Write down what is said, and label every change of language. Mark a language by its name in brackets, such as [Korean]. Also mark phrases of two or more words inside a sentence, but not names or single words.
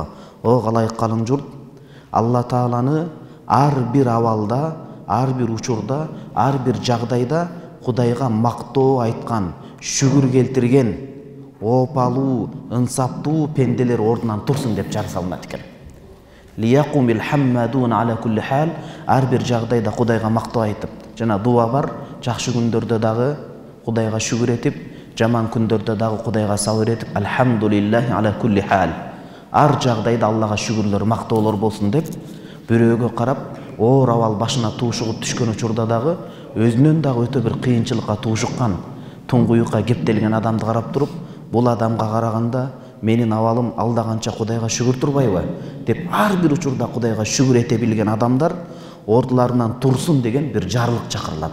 [Kyrgyz] О калайык калың журт, Алла Тааланы ар бир абалда, ар бир учурда, ар бир жагдайда Кудайга мактоо айткан, шүгүр келтирген, опалуу, ынсаптуу пенделер ордунан турсун деп жар салынат экен. [Arabic] ليقم الحمادون على كل حال, [Kyrgyz] ар бир жагдайда Кудайга мактоо айтып, жана дуа бар, жакшы күндөрдө дагы Кудайга шүгүр этип, жаман күндөрдө дагы Кудайга сабыр этип, [Arabic] الحمد لله على كل حال. [Kyrgyz] Ар жагдайда Аллага шүгүрлөр, мактоолор болсун деп бирөөгө карап, оор абал башына туушугуп түшкөн учурда дагы өзүнөн дагы өтө бир кыйынчылыкка туушуккан, туңгуюкка кептелген адамды карап туруп, бул адамга караганда менин абалым алдаганча Кудайга шүгүр турбайбы деп ар бир учурда Кудайга шүгүр эте билген адамдар ордуларынан турсун деген бир жарлык чакырылат.